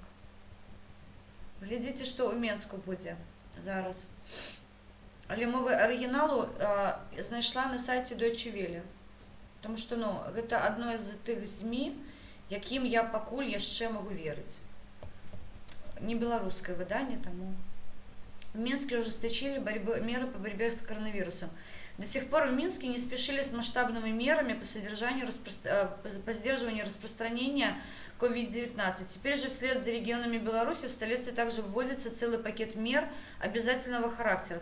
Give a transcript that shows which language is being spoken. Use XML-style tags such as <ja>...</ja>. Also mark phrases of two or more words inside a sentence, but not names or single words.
<be>Глядзіце, што ў Менску будзе зараз. Але мовы арыгіналу знайшла на сайце Deutsche Welle. Таму што, ну, гэта адно з тых ЗМІ, якім я пакуль яшчэ магу верыць. Не беларускае выданне, таму.</be> <ru>В Минске ужесточили меры по борьбе с коронавирусом. До сих пор в Минске не спешили с масштабными мерами по сдерживанию распространения COVID-19. Теперь же вслед за регионами Беларуси в столице также вводится целый пакет мер обязательного характера.</ru>